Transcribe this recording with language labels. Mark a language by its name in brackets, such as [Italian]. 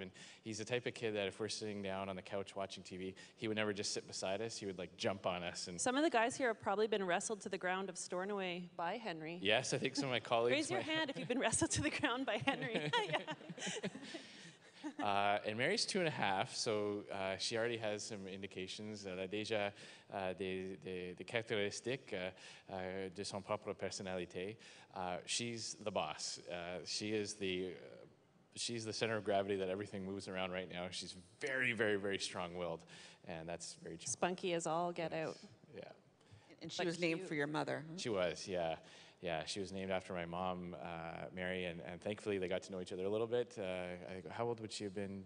[English] And he's the type of kid that if we're sitting down on the couch watching TV, he would never just sit beside us. He would like jump on us. And some of the guys here have probably been wrestled to the ground of Stornoway by Henry. yes, I think some of my colleagues. Raise your hand if you've been wrestled to the ground by Henry. And Mary's 2.5, so she already has some indications. [French] Elle a déjà des caractéristiques de son propre personnalité. [English] She's the boss. She's the center of gravity that everything moves around right now. She's very, very, very strong-willed, and that's very true. Spunky as all get out. Yeah. And she But was named cute. for your mother. She was, yeah. yeah, she was named after my mom, Mary, and thankfully they got to know each other a little bit. How old would she have been?